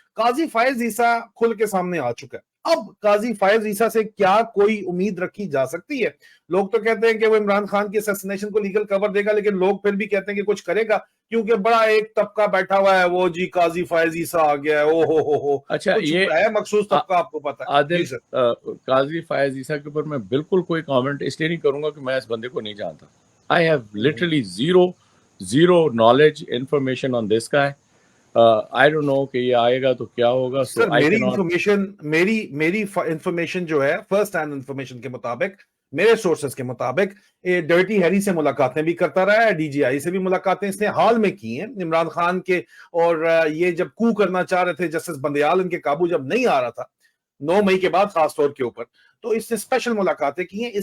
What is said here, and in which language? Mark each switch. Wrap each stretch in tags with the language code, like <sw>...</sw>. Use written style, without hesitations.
<ur>قاضی فائز عیسیٰ کھل کے سامنے آ چکا ہے. اب قاضی فائز عیسیٰ سے کیا کوئی امید رکھی جا سکتی ہے؟ لوگ تو کہتے ہیں کہ وہ عمران خان کی اسیسینیشن کو لیگل کور دے گا, لیکن لوگ پھر بھی کہتے ہیں کہ کچھ کرے گا, کیونکہ بڑا ایک طبقہ بیٹھا ہوا ہے, وہ جی قاضی فائز عیسیٰ آ گیا ہے, او ہو. اچھا, یہ ہے مخصوص طبقہ, آپ کو پتا ہے. عادل, قاضی فائز عیسیٰ کے اوپر میں بالکل کوئی کامنٹ اس لیے نہیں کروں گا کہ میں اس بندے کو نہیں جانتا.</ur> <en>I have literally zero knowledge, information on this guy. I don't know</en> <ur>کہ یہ آئے گا تو کیا ہوگا. سر میری انفارمیشن جو ہے فرسٹ ہینڈ انفارمیشن کے مطابق, میرے سورسز کے مطابق, ڈرٹی ہیری سے ملاقاتیں بھی کرتا رہا ہے, ڈی جی آئی سے بھی ملاقاتیں اس نے حال میں کی ہیں عمران خان کے, اور یہ جب کو کرنا چاہ رہے تھے جسٹس بندیال ان کے قابو جب نہیں آ رہا تھا 9 مئی کے بعد خاص طور کے اوپر, تو اس نے اسپیشل ملاقاتیں کی ہیں.</ur>